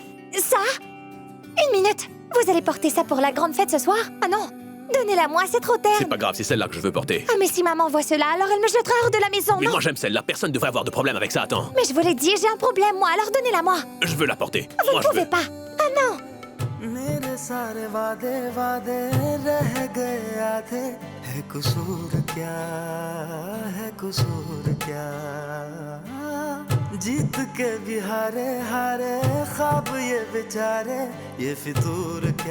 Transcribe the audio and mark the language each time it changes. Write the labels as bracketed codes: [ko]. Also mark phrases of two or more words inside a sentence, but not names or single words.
[fr] Ça? Une minute. Vous allez porter ça pour la grande fête ce soir? Ah non. Donnez-la-moi, c'est trop terne. C'est pas grave, c'est celle-là que je veux porter. Ah mais si maman voit cela, alors elle me jettera hors de la maison, Mais non? moi j'aime celle-là, personne ne devrait avoir de problème avec ça, attends. Mais je vous l'ai dit, j'ai un problème, moi, alors donnez-la-moi. Je veux la porter. Vous Moi ne je pouvez veux. pas. Ah non. [hi] मेरे सारे वादे वादे रह गए आधे है कसूर क्या जीत के भी हारे हारे ख्वाब ये बेचारे ये फितूर